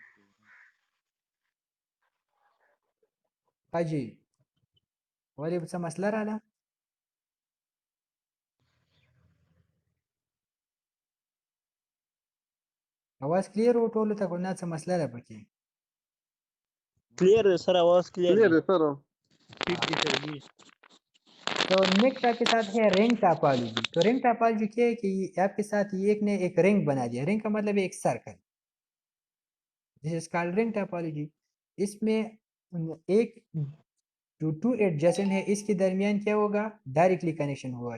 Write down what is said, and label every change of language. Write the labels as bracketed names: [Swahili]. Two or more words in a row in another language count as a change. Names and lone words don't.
[Pashto] حاجی ولې څه مسله رااله اواز کلیر و ټولو ته ګورنه څه مسله ده پکې [Hindi] क्लियर है सर आवाज क्लियर है सर ठीक है सर जी तो नेक्स्ट आपके साथ है [English] ring topology [Hindi] तो [English] ring topology [Hindi] क्या है कि आपके साथ एक ने एक रिंग बना दिया रिंग का मतलब है एक सर्कल [English] this is called ring topology [Hindi] इसमें एक जो [English] two adjacent [Hindi] है इसके दरमियान क्या होगा, डायरेक्टली कनेक्शन होगा।